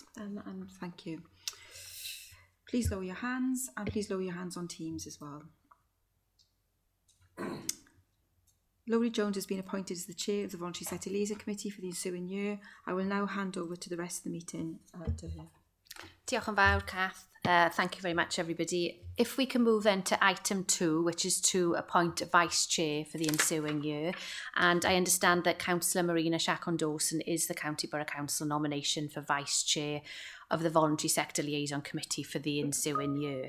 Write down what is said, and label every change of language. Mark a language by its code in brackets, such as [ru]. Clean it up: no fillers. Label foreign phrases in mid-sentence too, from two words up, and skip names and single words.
[en] And thank you. Please lower your hands, and please lower your hands on Teams as well. Laurie Jones has been appointed as the chair of the Voluntary Sector Liaison Committee for the ensuing year. I will now hand over to the rest of the meeting to her. [cy] Diolch yn fawr, Kath. [en] Thank you very much, everybody. If we can move then to item 2, which is to appoint a vice chair for the ensuing year. And I understand that Councillor Marina Shacon-Dawson is the County Borough Council nomination for vice chair of the Voluntary Sector Liaison Committee for the ensuing year.